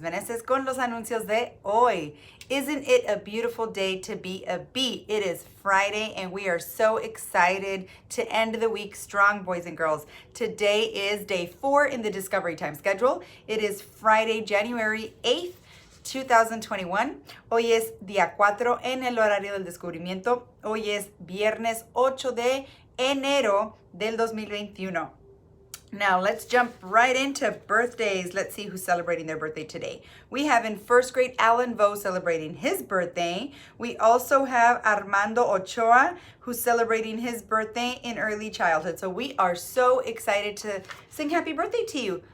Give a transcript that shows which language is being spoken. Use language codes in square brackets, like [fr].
[es] Meneses, con los anuncios de hoy. [en] Isn't it a beautiful day to be a bee? It is Friday, and we are so excited to end the week strong, boys and girls. Today is day 4 in the Discovery Time schedule. It is Friday, January 8th. 2021. [es] Hoy es día 4 en el horario del descubrimiento. Hoy es viernes 8 de enero del 2021. [en] Now let's jump right into birthdays. Let's see who's celebrating their birthday today. We have in first grade Alan Vo celebrating his birthday. We also have Armando Ochoa who's celebrating his birthday in early childhood. So we are so excited to sing happy birthday to you.